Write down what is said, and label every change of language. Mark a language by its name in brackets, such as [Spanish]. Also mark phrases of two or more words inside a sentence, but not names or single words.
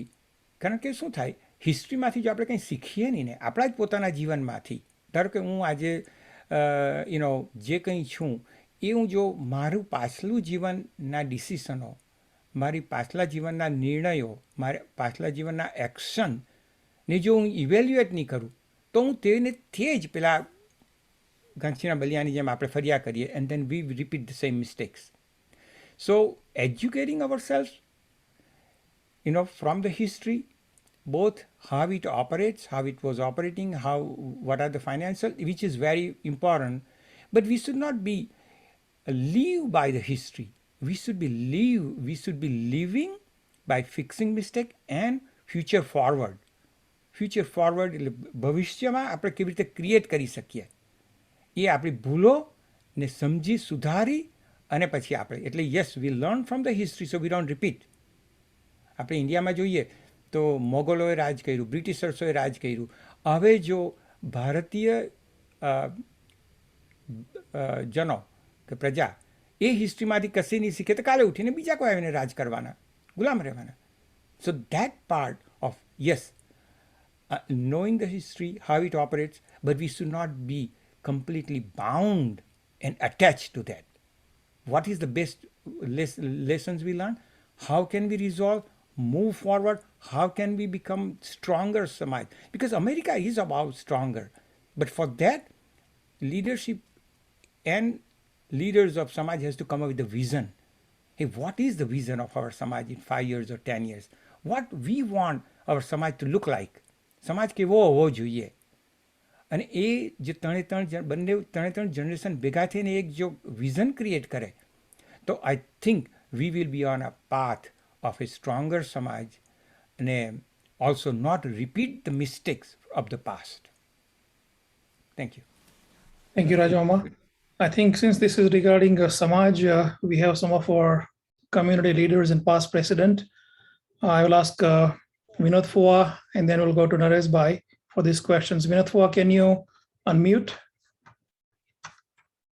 [Gujarati] કારણ કે શું થાય, હિસ્ટ્રીમાંથી જો આપણે કંઈ શીખીએ નહીં ને આપણા જ પોતાના જીવનમાંથી, ધારો કે હું આજે જે કંઈ છું એ હું જો મારું પાછલું જીવનના ડિસિશનો, મારી પાછલા જીવનના નિર્ણયો, મારા પાછલા જીવનના એક્શનને જો હું ઇવેલ્યુએટ નહીં કરું તો હું તેને તે જ પેલા ઘંટીના બલિયાની જેમ આપણે ફર્યા કરીએ, [English] and then we repeat the same mistakes. so educating our self from the history, both how it operates, how it was operating, what are the financial, which is very important. But we should not be live by the history. We should be living by fixing mistake and future forward. Future forward [Gujarati] એટલે ભવિષ્યમાં આપણે કેવી રીતે ક્રિએટ કરી શકીએ એ આપણી ભૂલો ને સમજી સુધારી અને પછી આપણે, એટલે [English] yes, we learn from the history so we don't repeat. [Gujarati] આપણે ઇન્ડિયામાં જોઈએ તો મોગલોએ રાજ કર્યું, બ્રિટિશર્સોએ રાજ કર્યું. હવે જો ભારતીય જનો કે પ્રજા એ હિસ્ટ્રીમાંથી કશી નહીં શીખે તો કાલે ઉઠીને બીજા કોઈ આવીને રાજ કરવાના, ગુલામ રહેવાના. [English] so that part of yes, knowing the history, how it operates, but we should not be completely bound and attached to that. What is the best lessons we learn? How can we resolve, move forward? How can we become stronger Samaj? Because America is about stronger. But for that, leadership and leaders of Samaj has to come up with a vision. Hey, what is the vision of our Samaj in 5 years or 10 years? What we want our Samaj to look like? [Gujarati] સમાજ કેવો હોવો જોઈએ? અને એ જે ત્રણે ત્રણ જનરેશન ભેગા થઈને એક જો વિઝન ક્રિએટ કરે તો [English] I think we will be on a path of a stronger [Gujarati] સમાજ અને [English] also not repeat the mistakes of the past. thank you. Thank you, Rajamama. I think since this is regarding Samaj, we have some of our community leaders and past president. I will ask Vinod Phua, and then we'll go to Naresh Bhai for these questions. Vinod Phua, can you unmute?